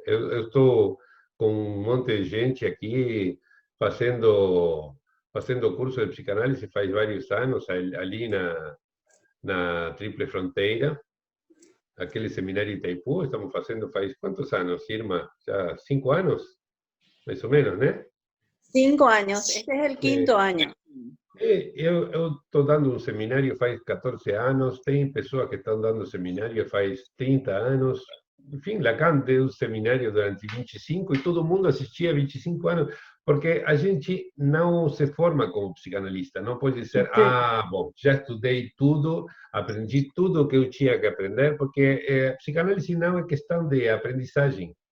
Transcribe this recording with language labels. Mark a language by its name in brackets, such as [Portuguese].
[Portuguese] Eu estou com um monte de gente aqui fazendo curso de psicanálise faz vários anos, ali na Tríplice Fronteira, aquele seminário em Itaipu, estamos fazendo faz quantos anos, Irma? Já 5 anos? Mais ou menos, né? [Spanish] 5 años, este es el quinto año. [Portuguese] Eu estou dando um seminário faz 14 anos, tem pessoas que estão dando seminário faz 30 anos. Enfim, Lacan deu seminário durante 25 e todo mundo assistia 25 anos, porque a gente não se forma como psicanalista, não pode dizer, bom, já estudei tudo, aprendi tudo o que eu tinha que aprender, porque psicanálise não é questão de aprendizagem.